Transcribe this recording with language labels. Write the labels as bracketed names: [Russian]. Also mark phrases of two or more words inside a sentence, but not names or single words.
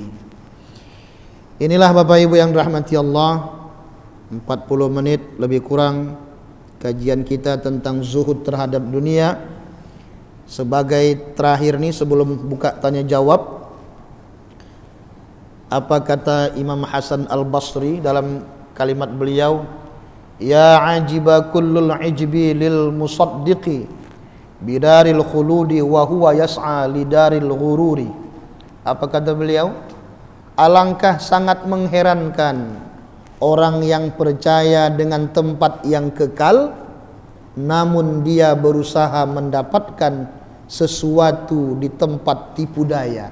[Indonesian] Inilah Bapak Ibu yang rahmati Allah, 40 menit lebih kurang kajian kita tentang zuhud terhadap dunia. Sebagai terakhir nih sebelum buka tanya jawab, apa kata Imam Hasan Al-Basri dalam kalimat beliau, [Arabic] يا عجبا كل العجب للمصدق بدار الخلود وهو يسعى لدار الغرور. [Indonesian] Apa kata beliau? Alangkah sangat mengherankan orang yang percaya dengan tempat yang kekal, namun dia berusaha mendapatkan sesuatu di tempat tipu daya.